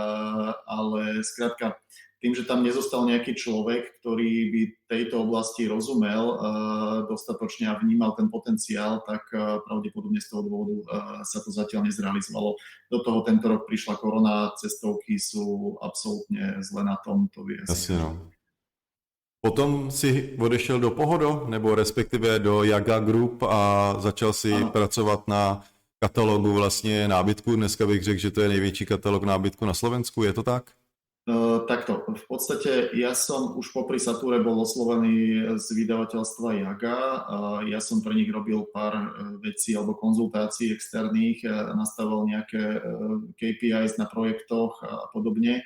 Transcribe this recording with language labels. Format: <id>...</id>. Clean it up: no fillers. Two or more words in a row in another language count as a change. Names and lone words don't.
<sk>ale skrátka tým, že tam nezostal nejaký človek, ktorý by tejto oblasti rozumel dostatočne a vnímal ten potenciál, tak pravdepodobne z toho dôvodu sa to zatiaľ nezrealizovalo. Do toho tento rok prišla korona, cestovky sú absolútne zle na tom, to vie. Asi no.</sk> <cs>Potom si odešel do Pohodo, nebo respektive do Jaga Group a začal si pracovat na katalogu vlastně nábytku. Dneska bych řekl, že to je největší katalog nábytku na Slovensku, je to tak?</cs> <sk>Takto, v podstate ja som už popri Sature bol oslovený z vydavateľstva Jaga. Ja som pre nich robil pár vecí alebo konzultácií externých, nastavil nejaké KPIs na projektoch a podobne.</sk>